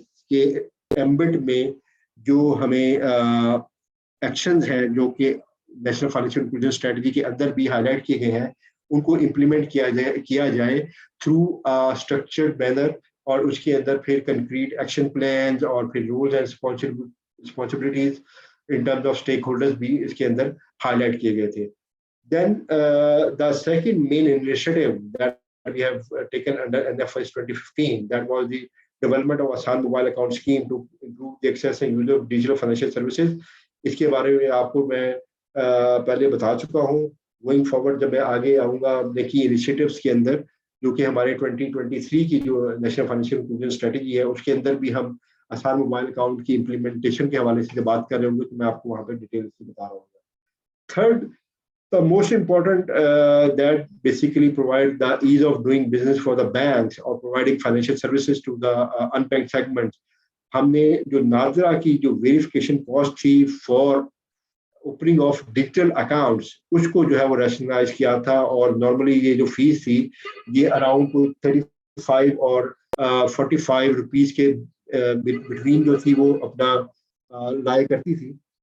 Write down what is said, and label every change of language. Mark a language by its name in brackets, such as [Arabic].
[Urdu] کے ایمبٹ میں جو ہمیں ایکشنز ہیں جو کہ نیشنل فائنینشیل انکلوژن اسٹریٹجی کے اندر بھی ہائی لائٹ کیے گئے ہیں ان کو امپلیمنٹ کیا جائے تھرو اسٹرکچرڈ مینر اور اس کے اندر پھر کنکریٹ ایکشن پلانز اور پھر rules and responsibilities in terms of stake holders بھی اس کے اندر ہائی لائٹ کیے گئے تھے. [English] Then the second main initiative that we have taken under NFIS 2015 that was the development of Asan mobile account scheme to improve the access and use of digital financial services. [Urdu] اس کے بارے میں آپ کو میں پہلے بتا چکا ہوں. گوئنگ فارورڈ جب میں آگے آؤں گا دیکھیے انیشیٹوز کے اندر جو کہ ہمارے 2023 کی جو نیشنل فائنینشیل انکلوژن اسٹریٹجی ہے اس کے اندر بھی ہم آسان موبائل اکاؤنٹ کی امپلیمنٹیشن کے حوالے سے بات کر رہے ہوں گے تو میں آپ کو وہاں پہ ڈیٹیل سے بتا رہا ہوں. [English] Third the most important that basically provide the ease of doing business for the banks or providing financial services to the unbanked segments. [Urdu] ہم نے جو ناظرہ کی جو ویریفیکیشن کاسٹ تھی for opening of digital accounts اس کو جو ہے وہ ریشنلائز کیا تھا اور نارملی یہ جو فیس تھی یہ اراؤنڈ 35 اور 45 روپیز کے بٹوین جو تھی وہ اپنا لایا کرتی تھی.